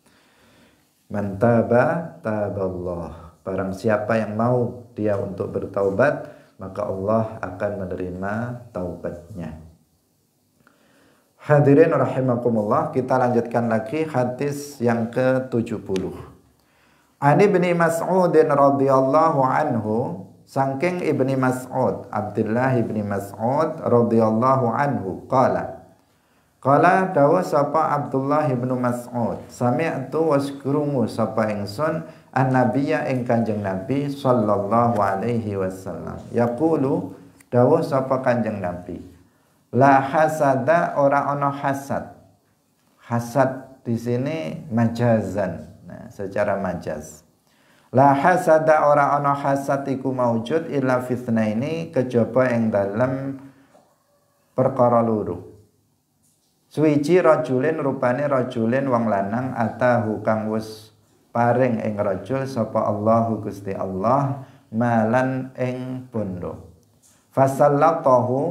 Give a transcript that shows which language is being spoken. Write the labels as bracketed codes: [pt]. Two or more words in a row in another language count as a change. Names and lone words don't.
[ar] من تاب تاب الله. [id] Barang siapa yang mau dia untuk bertaubat, maka Allah akan menerima taubatnya. [ar] حاضرين رحمكم الله, [id] kita lanjutkan lagi hadis yang ke-70. [ar] عن ابن مسعود رضي الله عنه, [jv] saking Ibni Mas'ud, Abdullah Ibni Mas'ud [ar] رضي الله عنه, [jv] qala dawa sapa Abdullah ibnu Mas'ud, sami'tu waskrungu sapa ingsun an-nabiyya ing Kanjeng Nabi [ar] صلى الله عليه وسلم. [jv] Yaqulu dawa sapa Kanjeng Nabi, [ar] لا حسد, [jv] ora ana hasad. [id] Hasad di sini majazan, nah, secara majaz. [ar] لا حسد, [jv] ora ana hasad iku maujud [ar] إلا في اثنتين, [jv] kejaba ing dalem perkara loro. Suwiji rajulin, rupane rajulin wong lanang, atahu kang wis paring ing rajul sapa Allahu Gusti Allah malan ing bondo.